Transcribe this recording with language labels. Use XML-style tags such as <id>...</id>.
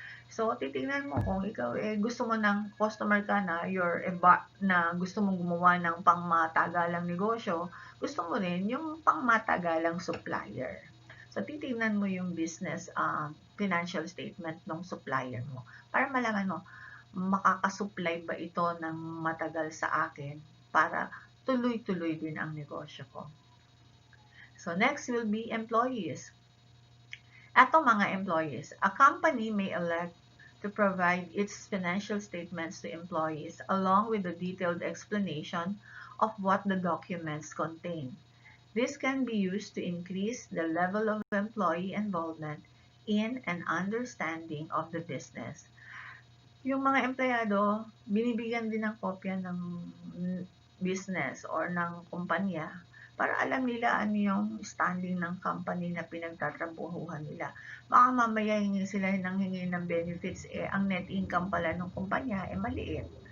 <tl>So, titingnan mo kung ikaw gusto mo ng customer ka na, na gusto mong gumawa ng pangmatagalang negosyo, gusto mo rin yung pangmatagalang supplier. So, titingnan mo yung business financial statement ng supplier mo para malaman mo, makakasupply ba ito ng matagal sa akin para tuloy-tuloy din ang negosyo ko.</tl> <en>So, next will be employees.</en> <tl>Eto mga</tl> <en>employees, a company may elect to provide its financial statements to employees along with a detailed explanation of what the documents contain. This can be used to increase the level of employee involvement in and understanding of the business.</en> <tl>Yung mga empleyado, binibigyan din ng kopya ng business or ng kumpanya para alam nila ano yung standing ng company na pinagtatrabuhuhan nila. Baka mamaya hingi sila ng hingi ng benefits, ang net income pala ng kumpanya, maliit.</tl>